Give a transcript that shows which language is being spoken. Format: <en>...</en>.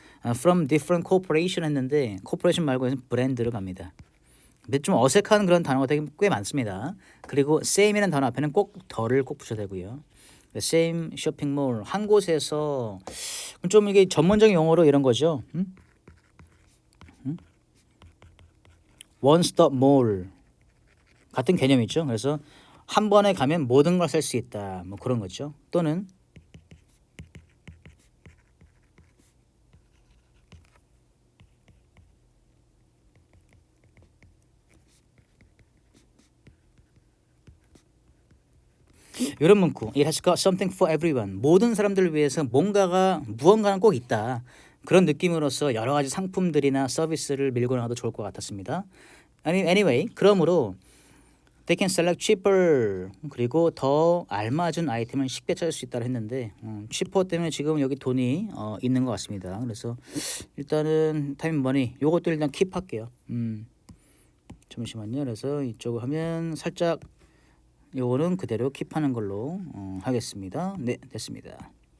<en>from different corporation</en> <ko>했는데 corporation 말고 브랜드로 갑니다. 근데 좀 어색한 그런 단어가 되게 꽤 많습니다. 그리고 same이라는 단어 앞에는 꼭 더를 꼭 붙여야 되고요. same 쇼핑몰 한 곳에서 좀 이게 전문적인 용어로 이런 거죠.</ko> <en>one stop mall</en> <ko>같은 개념이죠. 그래서 한 번에 가면 모든 걸 살 수 있다. 뭐 그런 거죠. 또는 이런 문구.</ko> <en>It has got something for everyone.</en> <ko>모든 사람들을 위해서 무언가는 꼭 있다. 그런 느낌으로서 여러 가지 상품들이나 서비스를 밀고 나가도 좋을 것 같았습니다.</ko> <en>Anyway,</en> <ko>그러므로</ko> <en>they can select cheaper.</en> <ko>그리고 더 알맞은 아이템을 쉽게 찾을 수 있다고 했는데 cheaper 때문에 지금 여기 돈이 있는 것 같습니다. 그래서 일단은 time money 요것도 일단 킵할게요. 잠시만요. 그래서 이쪽을 하면 살짝 요거는 그대로 킵하는 걸로 하겠습니다. 네, 됐습니다.</ko>